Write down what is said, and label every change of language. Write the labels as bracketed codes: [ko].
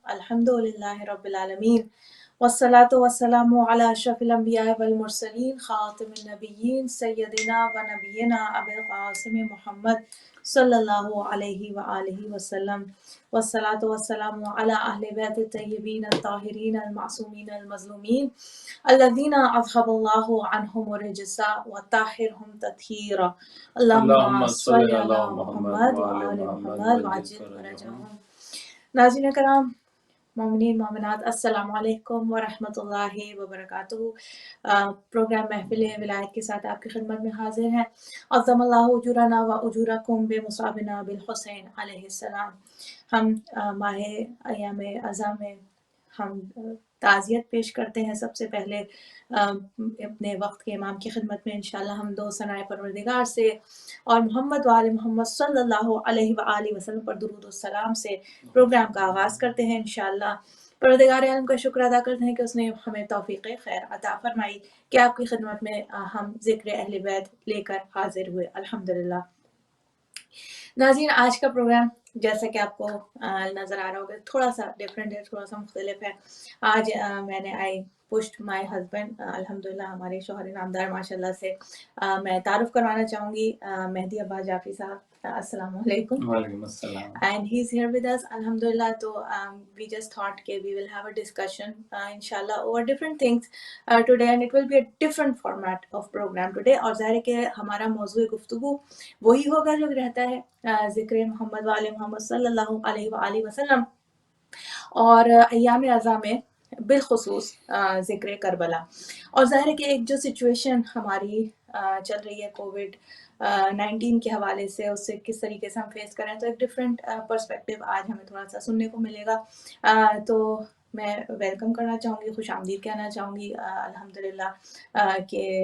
[ar] الحمد لله رب العالمين والصلاة والسلام على أشرف الأنبياء والمرسلين خاتم النبيين سيدنا ونبينا أبي القاسم محمد صلى الله عليه وآله وسلم والصلاة والسلام على أهل بيت الطيبين الطاهرين المعصومين المظلومين الذين أذهب الله عنهم الرجس وطهرهم تطهيرا. اللهم صل على محمد وآل محمد وعجل فرجهم. [ur] ناظرین کرام، مومنین مومنات، السلام علیکم ورحمۃ اللہ وبرکاتہ۔ پروگرام محفل ولایت کے ساتھ آپ کی خدمت میں حاضر ہیں۔ [ar] عظم اللہ اجورنا و اجورکم بمصابنا بالحسین علیہ السلام۔ [ur] ہم ماہ ایام عزا میں ہم تعزیت پیش کرتے ہیں۔ سب سے پہلے اپنے وقت کے امام کی خدمت میں انشاءاللہ ہم دو ثنائے پروردگار سے اور محمد و آل محمد صلی اللہ علیہ وآلہ وسلم پر درود و سلام سے پروگرام کا آغاز کرتے ہیں۔ انشاءاللہ پروردگار عالم کا شکر ادا کرتے ہیں کہ اس نے ہمیں توفیق خیر عطا فرمائی کہ آپ کی خدمت میں ہم ذکر اہل بیت لے کر حاضر ہوئے، الحمدللہ۔ ناظرین، آج کا پروگرام جیسا کہ آپ کو نظر آ رہا ہوگا تھوڑا سا ڈفرینٹ ہے، تھوڑا سا مختلف ہے۔ آج میں نے [en] pushed my husband, [ur] الحمدللہ ہمارے شوہر نامدار ماشاءاللہ سے میں تعارف کروانا چاہوں گی مہدی عباس جعفری صاحب۔ السلام علیکم۔ وعلیکم السلام۔ [en] And he's here with us, alhamdulillah. So we just thought that we will have a discussion inshallah over different things today, and it will be a different format of program today. [ur] اور ظاہر ہے کہ ہمارا موضوع گفتگو وہی ہوگا جو رہتا ہے ذکر محمد وآل محمد صلی اللہ علیہ وآلہ وسلم، اور ایام عزا میں بالخصوص ذکر کربلا۔ اور ظاہر ہے کہ ایک جو سچویشن ہماری چل رہی ہے کووڈ 19 کے حوالے سے، اس سے کس طریقے سے ہم فیس کریں، تو ایک ڈفرینٹ پرسپیکٹیو آج ہمیں تھوڑا سا سننے کو ملے گا۔ تو میں ویلکم کرنا چاہوں گی، خوش آمدید کہنا چاہوں گی الحمدللہ کہ